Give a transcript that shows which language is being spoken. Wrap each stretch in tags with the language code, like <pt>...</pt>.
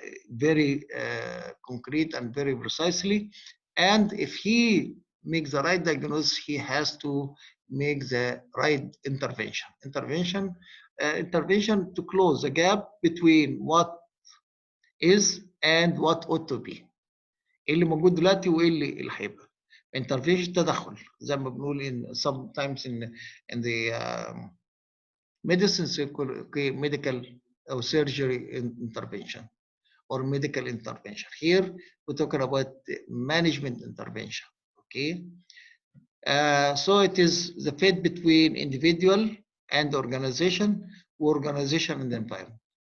<en>very concrete and very precisely, and if he makes the right diagnosis, he has to make the right intervention to close the gap between what is and what ought to be.</en> <ar>ايه اللي موجود دلوقتي وايه اللي هيبقى.</ar> <en>Intervention</en> <ar>تدخل زي ما بنقول</ar> <en>in sometimes in the medicine okay, medical or surgery intervention or medical intervention. Here we're talking about management intervention. Okay, so it is the fit between individual and organization and environment.</en>